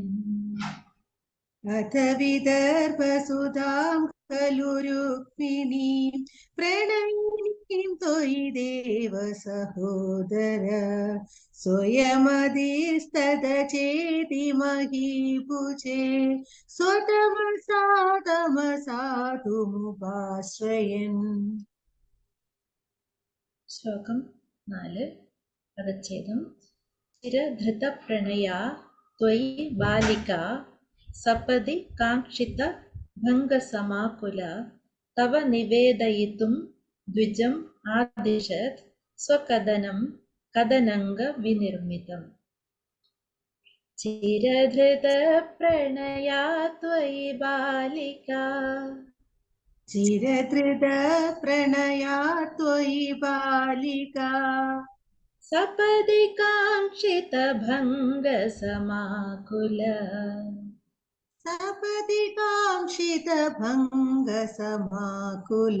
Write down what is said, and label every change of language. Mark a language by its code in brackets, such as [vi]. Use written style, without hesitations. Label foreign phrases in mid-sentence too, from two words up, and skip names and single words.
[sa] अथ विदर्भसुधां खलु रुक्मिणीं प्रणयिनीं त्वयि देव सहोदर स्वयमधिस्तदचेति महीभुजे स्वतमसा तमसाधुमुपाश्रयन् श्लोकं 4 पदच्छेदं चिरधृतप्रणया त्वयि बालिका सपदि कांक्षित भंगसमाकुल तव निवेदयितुं द्विजं आदिशत् स्वकदनं कदनंग विनिर्मितं चिरधृतप्रणया त्वयि बालिका चिरधृतप्रणया त्वयि बालिका सपदि काङ्क्षितभङ्गसमाकुल सपदि काङ्क्षितभङ्गसमाकुल